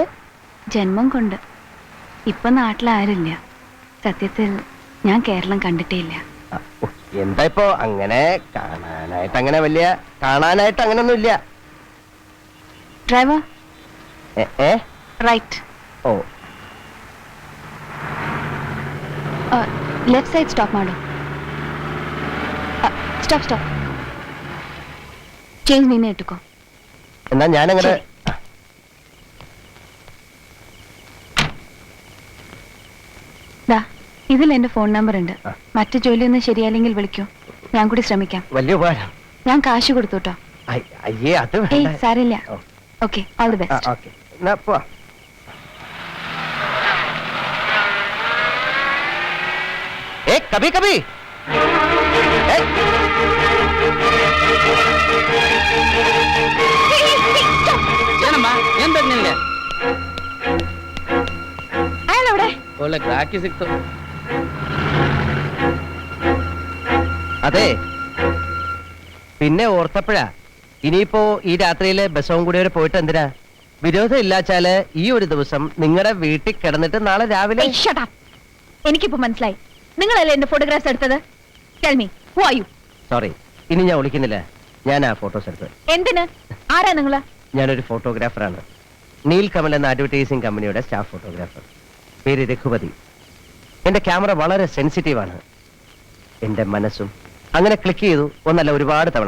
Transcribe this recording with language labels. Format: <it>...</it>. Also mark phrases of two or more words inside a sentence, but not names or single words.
<ml>ജന്മം കൊണ്ട്. ഇപ്പൊ നാട്ടിലാരില്ല. സത്യത്തിൽ ഞാൻ കേരളം കണ്ടിട്ടേ ഇല്ല. എന്താ ഇപ്പോ അങ്ങനെ കാണാനായിട്ട് അങ്ങനൊന്നും ഇല്ല.</ml> <en>Driver right.</en> <kn>ಓ</kn> <en>left side stop</en> <kn>ಮಾಡು.</kn> <en>stop stop.</en> <kn>ಚೇಂಜ್ ನೀನೇ ಇಟ್ಟುಕೋ.</kn> <ml>എന്നാ ഞാനങ്ങനെ ദാ ഇതിൽ എന്റെ ഫോൺ നമ്പർ ഉണ്ട്. മറ്റു ജോലിയൊന്നും ശരിയായില്ലെങ്കിൽ വിളിക്കൂ. ഞാൻ കൂടി ശ്രമിക്കാം. വലിയ ഉപകാരം. ഞാൻ കാശ് കൊടുത്തു കേട്ടോ. അയ്യേ അത് ഏയ് സാരില്ല. ഓക്കെ,</ml> <en>all the best.</en> <ml>ഓക്കെ എന്നാ പോവാ.</ml> <hi>कभी कभी</hi> <kn>ಏನಮ್ಮ ಏನ್ ಬೇಕು ನಿನ್ಗೆ?</kn> <ml>അയാളെവിടെ?</ml> <kn>ಒಳ್ಳೆ ಗ್ರಾಹಕಿ ಸಿಕ್ತು.</kn> <ml>അതെ പിന്നെ ഓർത്തപ്പോഴാ ഇനിയിപ്പോ ഈ രാത്രിയിലെ ബസവും കൂടി വരെ പോയിട്ട് എന്തിനാ? വിരോധം ഇല്ലാച്ചാല് ഈ ഒരു ദിവസം നിങ്ങളുടെ വീട്ടിൽ കിടന്നിട്ട് നാളെ രാവിലെ. എനിക്കിപ്പോ മനസ്സിലായി. നിങ്ങളല്ലേ എന്റെ ഫോട്ടോഗ്രാഫ്സ് എടുത്തത്?</ml> <en>Tell me who are you?</en> <ml>സോറി, ഇനി ഞാൻ വിളിക്കുന്നില്ല. ഞാൻ ആ ഫോട്ടോസ് എടുത്തത്. എന്തിന്? ആരാ നിങ്ങള്? ഞാനൊരു ഫോട്ടോഗ്രാഫറാണ്. നീൽ കമൽ എന്ന അഡ്വർടൈസിംഗ് കമ്പനിയുടെ</ml> <en>staff photographer.</en> <ml>പേര് രഘുപതി. എന്റെ ക്യാമറ വളരെ സെൻസിറ്റീവാണ്. എന്റെ മനസ്സും അങ്ങനെ ക്ലിക്ക് ചെയ്തു ഒന്നല്ല ഒരുപാട് തവണ.</ml>